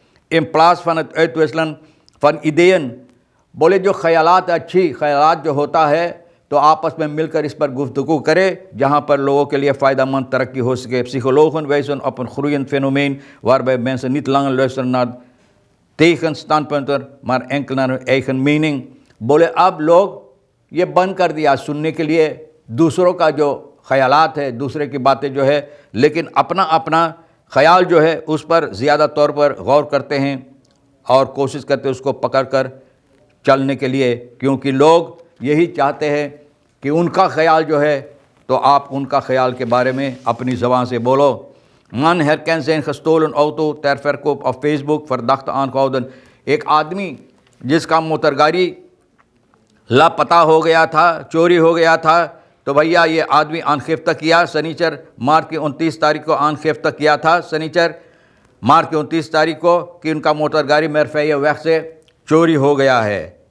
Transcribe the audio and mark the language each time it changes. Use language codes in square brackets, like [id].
[nl] in plaats van het uitwisselen van ideeën, [hns] बोले जो ख्यालात अच्छी ख्यालात जो होता है तो आपस में मिलकर इस पर गुफ्तगू करें, जहाँ पर लोगों के लिए फ़ायदेमंद तरक्की हो सके। [nl] Psychologen wijzen op een groeiend fenomeen waarbij mensen niet langer luisteren naar tegenstandpunten, maar enkel naar hun eigen mening। [hns] बोले अब लोग ये बंद कर दिया सुनने के लिए दूसरों का जो ख्यालात है, दूसरे की बातें जो है, लेकिन अपना अपना ख्याल जो है उस पर ज़्यादा तौर पर गौर करते हैं और कोशिश करते हैं उसको पकड़ कर चलने के लिए, क्योंकि लोग यही चाहते हैं कि उनका ख्याल जो है तो आप उनका ख्याल के बारे में अपनी ज़बान से बोलो। [nl] Man herkent zijn gestolen auto ter verkoop op Facebook, verdachte aangehouden। [hns] एक आदमी जिसका मोटरगाड़ी लापता हो गया था, चोरी हो गया था, तो भैया ये आदमी आनखिफ्ता किया शनिचर मार्च की 29 तारीख को आनखिफ्ता किया था, शनिचर मार्च की 29 तारीख को, कि उनका मोटरगाड़ी मेरफे वक्त से चोरी हो गया है।